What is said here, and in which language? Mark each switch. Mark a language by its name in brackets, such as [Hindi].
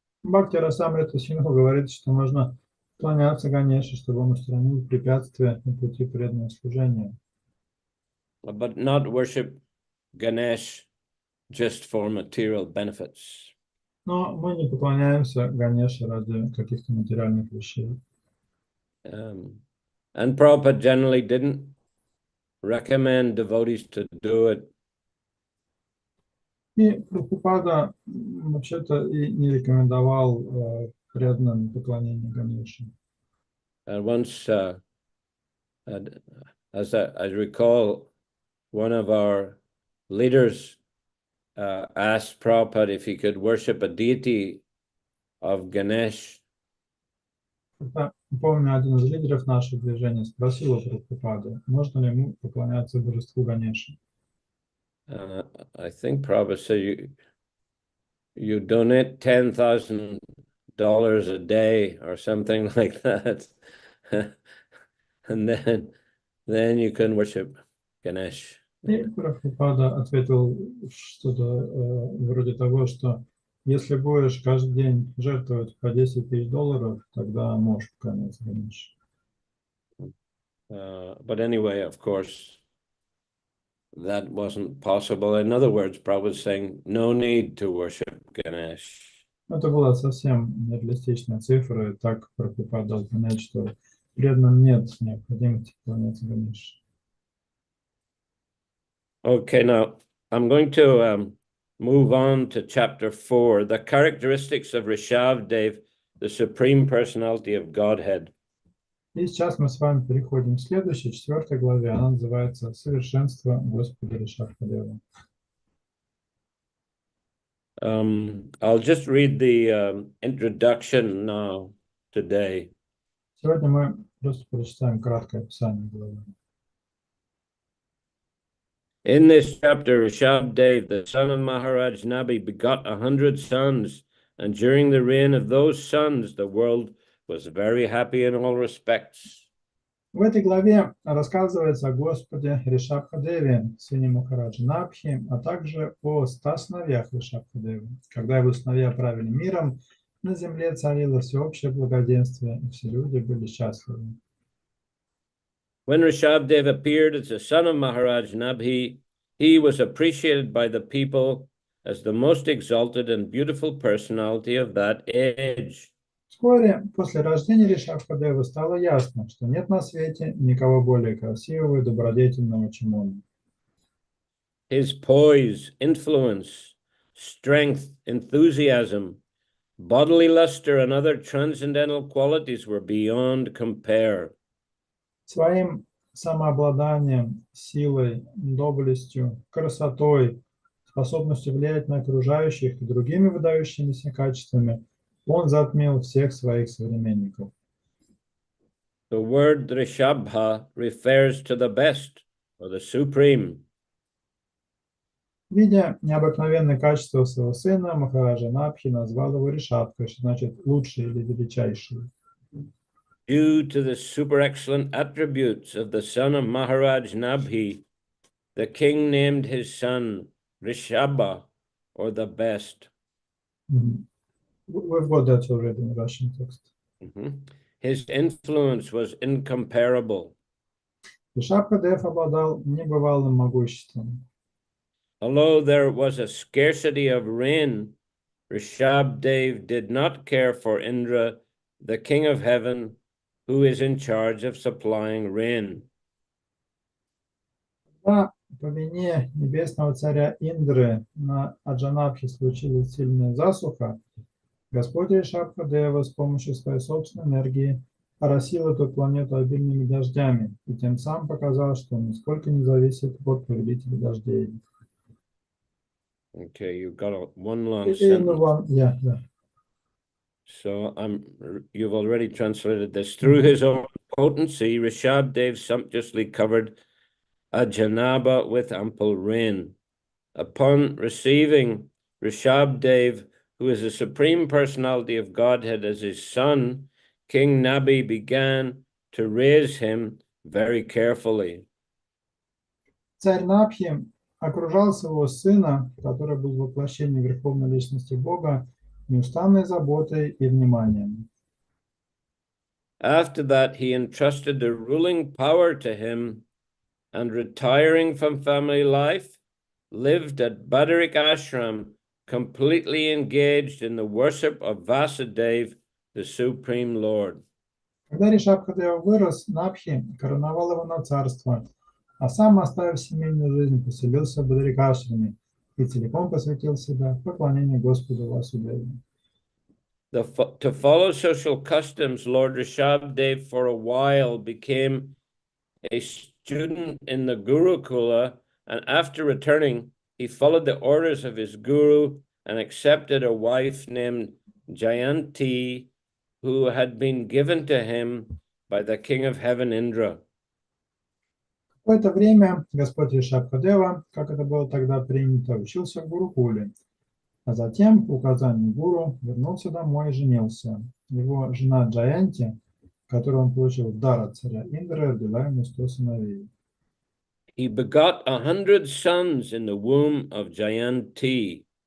[Russian] Бхакти Расамрита Синдху говорит, что можно поклоняться Ганеше, чтобы он устранил препятствия на пути преданного служения. [English] But not worship Ganesh just for material benefits. [Russian] Но мы не поклоняемся Ганеше ради каких-то материальных вещей. [English] And Prabhupada generally didn't recommend devotees to do it. [Russian] И Прабхупада вообще-то и не рекомендовал преданным поклонение Ганеше. [English] And once, as I recall, one of our leaders asked Prabhupada if he could worship a deity of Ganesh. [Russian] Помню, один из лидеров нашего движения спросил у Прабхупады, можно ли ему поклоняться божеству Ганеше. [English] I think Prabhupada said you donate $10,000 a day or something like that, and then you can worship Ganesh. [Russian] И Прабхупада ответил что-то вроде того, что если будешь каждый день жертвовать по $10,000, тогда можешь поклоняться Ганеше. [English] But anyway, of course, that wasn't possible. In other words, Prabhupada was saying no need to worship Ganesh. [Russian] Это была совсем нереалистичная цифра, и так Прабхупада дал понять, что преданным нет необходимости поклоняться Ганеше. [English] Okay, now I'm going to move on to chapter 4, the characteristics of Rishabdev, the Supreme Personality of Godhead. [Russian] И сейчас мы с вами переходим к следующей, 4 главе. Она называется «Совершенство Господа Ришабхадева». [English] I'll just read the introduction now today. [Russian] Сегодня мы просто прочитаем краткое описание главы. [English] In this chapter, Rishabdev, the son of Maharaj Nabi, begot 100 sons, and during the reign of those sons, the world was very happy in all respects. [Russian] В этой главе рассказывается о Господе Ришабхадеве, сыне Махараджа Набхи, а также о 100 сыновьях Ришабхадевы. Когда его сыновья правили миром, на земле царило всеобщее благоденствие, и все люди были счастливы. [English] When Rishabdev appeared as the son of Maharaj Nabhi, he was appreciated by the people as the most exalted and beautiful personality of that age. [Russian] Вскоре после рождения Ришабхадевы стало ясно, что нет на свете никого более красивого и добродетельного, чем он. [English] His poise, influence, strength, enthusiasm, bodily luster, and other transcendental qualities were beyond compare. [Russian] Своим самообладанием, силой, доблестью, красотой, способностью влиять на окружающих и другими выдающимися качествами он затмил всех своих современников. [English] The word Rishabha refers to the best, or the supreme. [Russian] Видя необыкновенные качества своего сына, Махараджа Набхи назвал его Ришабхой, что значит лучший или величайший. [English] Due to the super excellent attributes of the son of Maharaj Nabhi, the king named his son Rishabha, or the best. We've got that already in Russian text. His influence was incomparable. [Russian] Ришабха-дев обладал небывалым могуществом. [English] Although there was a scarcity of rain, Rishabdev did not care for Indra, the king of heaven, who is in charge of supplying rain. [Russian] Когда по вине небесного царя Индры на Аджанабхе случилась сильная засуха, Господь Ришабха-дева с помощью своей собственной энергии оросил эту планету обильными дождями и тем самым показал, что он нисколько не зависит от повелителя дождей. [English] Okay, you've got one long sentence. Yeah. So you've already translated this. Through his own potency, Rishabdev sumptuously covered Ajanaba with ample rain. Upon receiving Rishabdev, who is the Supreme Personality of Godhead, as his son, King Nabi began to raise him very carefully. [Russian] Царь Набхи окружал своего сына, который был воплощением Верховной Личности Бога, неустанной заботой и вниманием. [English] After that, he entrusted the ruling power to him, and retiring from family life, lived at Badarik Ashram, completely engaged in the worship of Vasudev, the Supreme Lord. [Russian] Когда Ришабха-дева вырос, Набхи короновал его на царство, а сам, оставив семейную жизнь, поселился в Бадарикашраме и целиком посвятил себя поклонению Господу Васудеву. [English] To follow social customs, Lord Rishabdev for a while became a student in the Gurukula, and after returning, he followed the orders of his guru and accepted a wife named Jayanti, who had been given to him by the king of heaven, Indra. [Russian] Какое-то время Господь Ришабха-дева, как это было тогда принято, учился в Гурукуле, а затем, по указанию гуру, вернулся домой и женился. Его жена Джаянти, которую он получил в дар от царя Индры, родила ему 100 сыновей. [English] He begot 100 sons in the womb of Jayanti.